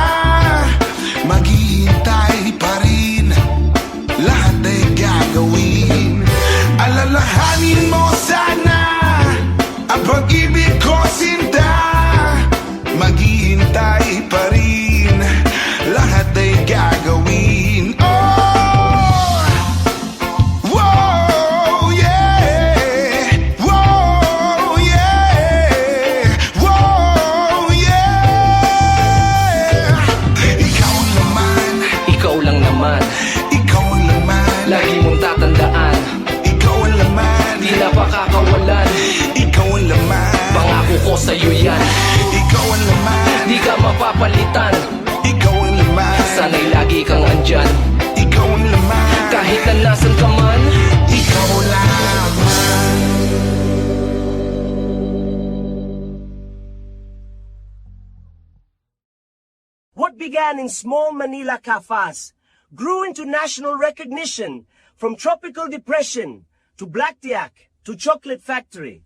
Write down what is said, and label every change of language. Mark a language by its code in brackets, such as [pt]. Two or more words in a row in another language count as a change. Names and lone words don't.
[tl] Maghihintay pa rin, lahat ay gagawin. Alalahanin mo sana ang pag-ibig ko, sinta. Maghihintay pa rin, lahat ay gagawin. Oh, whoa, yeah. Whoa, yeah. Whoa, yeah. Ikaw ang laman, Ikaw lang naman, ikaw ang laman. lagi mong tatandaan, Ikaw ang laman, di na pakakawalan. ikaw ang laman. Pangako ko sa'yo yan, Ikaw ang laman, di ka mapapalitan. ikaw ang laman. Sana'y lagi kang andyan, Ikaw ang laman, kahit na nasan ka man. ikaw lamang. [en] What began in small Manila cafes grew into national recognition, from tropical depression to Black Tiak to Chocolate Factory.